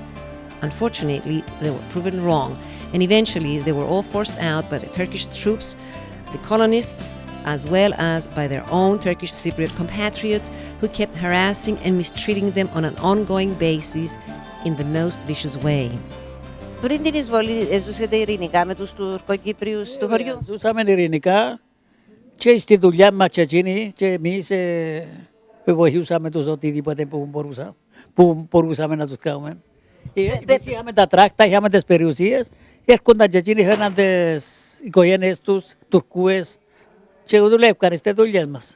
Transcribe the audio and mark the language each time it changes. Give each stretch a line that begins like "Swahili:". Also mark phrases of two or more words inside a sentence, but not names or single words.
English: Unfortunately, they were proven wrong, and eventually they were all forced out by the Turkish troops, the colonists, as well as by their own Turkish Cypriot compatriots who kept harassing and mistreating them on an ongoing basis in the most vicious way.
Greek: Πριν την εισβολή, ζούσατε ειρηνικά με τους Τουρκοκύπριους του χωριού? Ζούσαμε ειρηνικά και στη δουλειά μας και εκείνοι και εμείς βοηθούσαμε τους οτιδήποτε που μπορούσαμε να τους κάνουμε. Εμείς είχαμε τα τράκτα, είχαμε τις περιουσίες, έρχονταν και εκείνοι, είχαν τις οικογένειες τους, Τουρκούες και δουλεύκαν στις δουλειές μας.